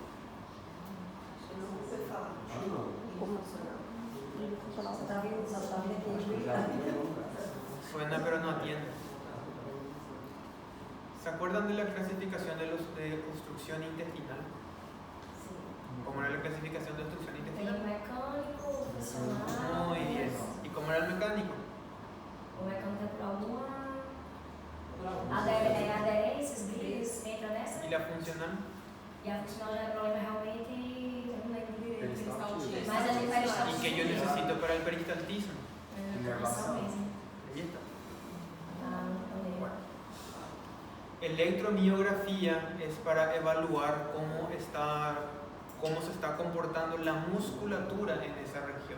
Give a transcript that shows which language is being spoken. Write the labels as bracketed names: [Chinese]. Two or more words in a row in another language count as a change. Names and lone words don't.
[Spanish] Suena pero no atiende. ¿Se acuerdan de la clasificación de obstrucción intestinal? Sí. ¿Cómo era la clasificación de obstrucción intestinal? [Portuguese] Tem mecânico, funcional. [Spanish] Muy bien. ¿Y cómo era el mecánico? [Portuguese] O mecânico é para uma aderências, brilhos, entra nessa. [Spanish] ¿Y la funcional? [Portuguese] E a funcional já é problema realmente, eu não lembro direito. Peristaltismo. Mas a de peristaltismo. [Spanish] ¿Y qué yo necesito para el peristaltismo? [Portuguese] Inervação mesmo. [Spanish] Ahí está. [Portuguese] Também. [Spanish] Bueno. Electromiografía es para evaluar cómo se está comportando la musculatura en esa región.